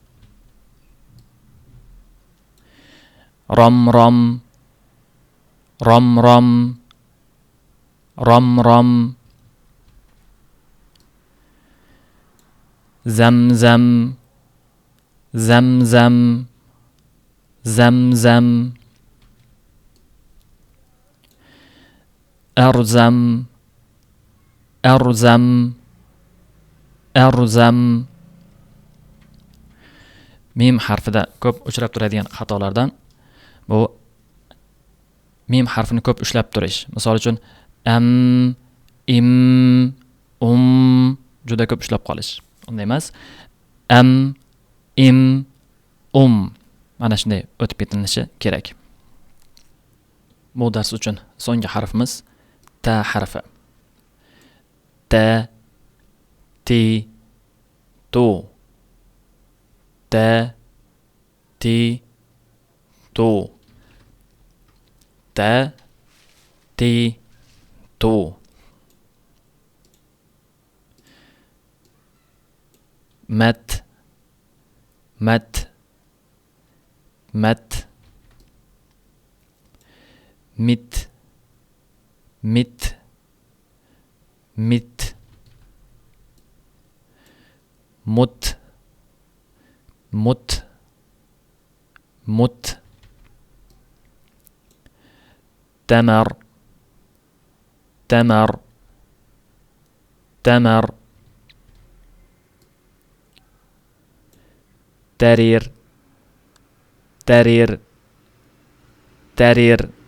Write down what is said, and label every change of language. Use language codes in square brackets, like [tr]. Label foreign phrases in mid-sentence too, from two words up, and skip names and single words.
[ar] Ramram, ramram, ramram. Zamzam, zamzam, زمزم أرزم أرزم أرزم. [uz] Mim harfida ko'p uchrab turadigan xatolardan bu mim harfini ko'p ushlab turish. Misol uchun am, im, juda ko'p ushlab qolish. Unday emas. Am, im, mana shunday o'tib ketilishi kerak. Bu dars uchun so'nggi harfimiz ta harfi. Ta, ti, tu. Ta, ti, tu. Ta, ti, tu. Mat, mat, mat. Mit, mit, mit. Mut, mut, mut. [ar] تمر تمر تمر. ترير ترير ترير.